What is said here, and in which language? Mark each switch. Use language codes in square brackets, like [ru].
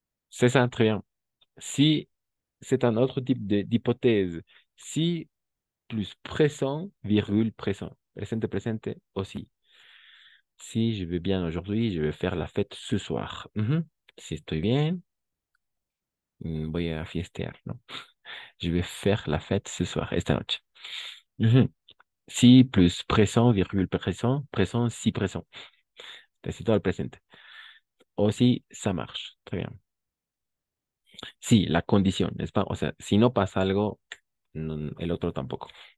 [fr] C'est ça, très bien. Si c'est un autre type d'hypothèse, si plus présent, virgule présent. [es] Presente, presente [fr] aussi. Si je vais bien aujourd'hui, je vais faire la fête ce soir. [es] Si estoy bien, voy a fiestear, ¿no? [fr] Je vais faire la fête ce soir, [es] esta noche. [fr] Mhm. Si plus présent, virgule présent, présent, si présent. [es] Necesito al presente. [fr] O si ça marche. Très bien. [es] Si, la condición, [fr] n'est-ce pas? [es] O sea, si no pasa algo, el otro tampoco.